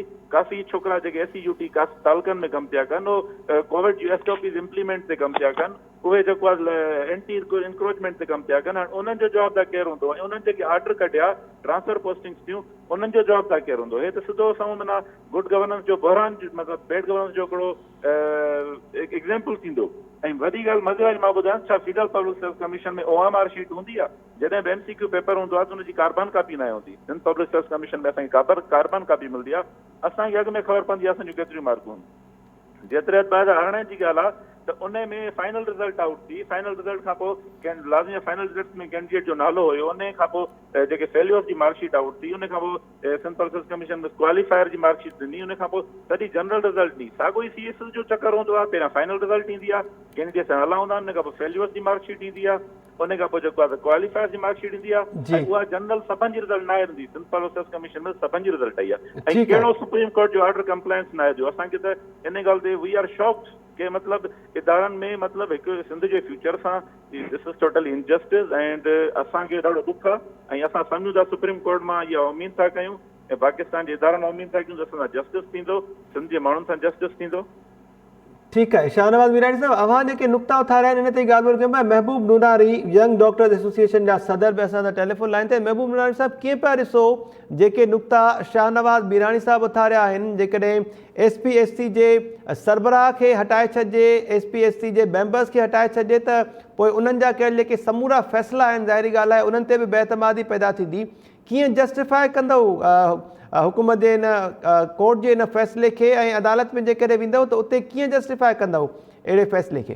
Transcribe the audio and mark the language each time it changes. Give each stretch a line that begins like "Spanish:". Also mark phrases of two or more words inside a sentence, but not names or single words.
Sindhi: काफ़ी छोकिरा जेके SCUT तालुकनि में कमु पिया कनि, उहो कोविड जी
English: SOPs implement
Sindhi: ते कमु पिया कनि, उहे जेको आहे
English: anti encroachment
Sindhi: ते कमु पिया कनि। हाणे उन्हनि जो जवाबदार केरु हूंदो ऐं उन्हनि जेके ऑर्डर कढिया
English: transfer postings
Sindhi: थियूं, उन्हनि जो जवाबदार केरु हूंदो? हे त सिधो असां माना
English: good governance
Sindhi: जो बहरान मतिलबु
English: bad governance
Sindhi: जो हिकिड़ो एग्ज़ाम्पल थींदो। ऐं वॾी ॻाल्हि मज़े वारी मां ॿुधायां, छा फेडरल पब्लिक सर्विस कमीशन में
English: OMR sheet
Sindhi: हूंदी आहे? जॾहिं बि
English: MCQ paper
Sindhi: हूंदो आहे त उनजी
English: carbon copy
Sindhi: न हूंदी। सिंध पब्लिक सर्विस कमीशन में असांखे
English: carbon copy
Sindhi: मिलंदी आहे, असांखे अॻु में ख़बर पवंदी आहे असांजूं केतिरियूं मार्कूं आहिनि। जेतिरे 2018 जी ॻाल्हि आहे त उन में
English: final result out
Sindhi: थी,
English: final result
Sindhi: खां पोइ लाज़मी
English: final result
Sindhi: में कैंडिडेट जो नालो हुयो, उन खां पोइ जेके फेल्योर्स जी
English: marksheet out
Sindhi: थी, उन खां पोइ सिंध पब्लिक सर्विस कमीशन में क्वालिफायर जी मार्कशीट ॾिनी, उन खां पोइ सॼी
English: general result
Sindhi: ॾिनी। साॻियो ई CS जो चकर हूंदो आहे, पहिरियां
English: final result
Sindhi: ईंदी आहे, कैंडिडेट सां नाला हूंदा आहिनि, उन खां पोइ फेल्योर्स जी मार्कशीट ईंदी आहे, उन खां पोइ जेको आहे क्वालिफायर जी मार्कशीट ईंदी आहे, उहा जनरल सभिनि जी रिज़ल्ट न आहे ईंदी। सिंध पब्लिक सर्विस कमीशन में सभिनि जी रिज़ल्ट आई आहे ऐं कहिड़ो सुप्रीम कोर्ट जो
English: order compliance
Sindhi: न आहे जो असांखे त इन ॻाल्हि ते
English: we are shocked
Sindhi: के मतिलबु इदारनि में मतिलबु हिकु सिंध जे फ्यूचर सां
English: this is totally injustice and
Sindhi: असांखे ॾाढो दुख आहे ऐं असां सम्झूं था सुप्रीम कोर्ट मां इहा उमेद था कयूं ऐं पाकिस्तान जे इदारनि मां उमेद था कयूं त असां सां जस्टिस थींदो, सिंध जे माण्हुनि सां जस्टिस थींदो।
Urdu: ٹھیک ہے
Sindhi: शाहनवाज मीरानी साहब अवां जेके नुक्ता उथारिया आहिनि इन ते ॻाल्हि ॿोल कयूं पिया महबूब नूनारी यंग डॉक्टर्स एसोसिएशन जा सदर बि असां सां
English: telephone line
Sindhi: ते महबूब नूनारी साहब कीअं पिया ॾिसो जेके नुक्ता शाहनवाज मीरानी साहब उथारिया आहिनि जेकॾहिं SPSC जे सरबराह खे हटाए छॾिजे SPSC जे मेंबर्स खे हटाए छॾिजे त पोइ उन्हनि जा कयल जेके समूरा फ़ैसिला आहिनि ज़ाहिरी ॻाल्हि आहे उन्हनि ते बि बेतमादी पैदा थींदी कीअं जस्टिफाए कंदव हुकूमत जे इन कोर्ट जे इन फ़ैसिले खे ऐं अदालत में जेकॾहिं वेंदव त उते कीअं जस्टिफाए कंदव अहिड़े फ़ैसिले खे